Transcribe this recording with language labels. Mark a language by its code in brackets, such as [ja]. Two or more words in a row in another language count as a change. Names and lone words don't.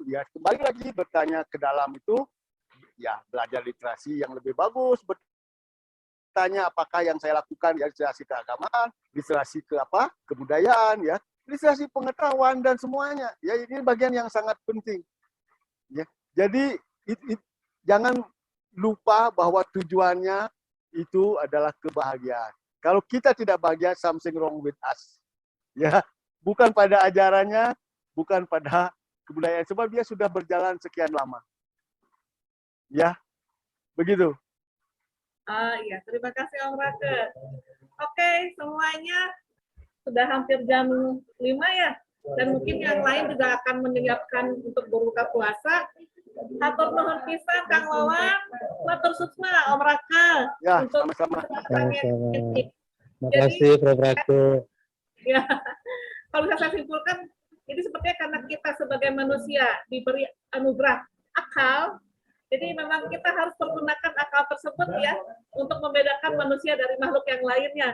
[id] Ya, kembali lagi bertanya ke dalam itu ya belajar literasi yang lebih bagus, bertanya apakah yang saya lakukan ya literasi keagamaan, literasi ke apa? Kebudayaan ya, literasi pengetahuan dan semuanya. Ya, ini bagian yang sangat penting. Ya. Jadi jangan lupa bahwa tujuannya itu adalah kebahagiaan. Kalau kita tidak bahagia, [en] something wrong with us. [id] Ya, bukan pada ajarannya, bukan pada kebudayaan, sebab dia sudah berjalan sekian lama. Ya, begitu. Iya, terima kasih Om Rake. Oke, semuanya sudah hampir jam 5 ya. Dan mungkin yang lain juga akan menyiapkan untuk berbuka puasa. [su] Hatur nuhun pisan Kang Wawan, [ban] matur susma [su] Om Rake [id] Ya, untuk sama-sama. Terima Jadi, kasih, Prof. Ratu. ya, kalau bisa saya simpulkan, ini sepertinya karena kita sebagai manusia diberi anugerah akal, jadi memang kita harus menggunakan akal tersebut ya untuk membedakan manusia dari makhluk yang lainnya.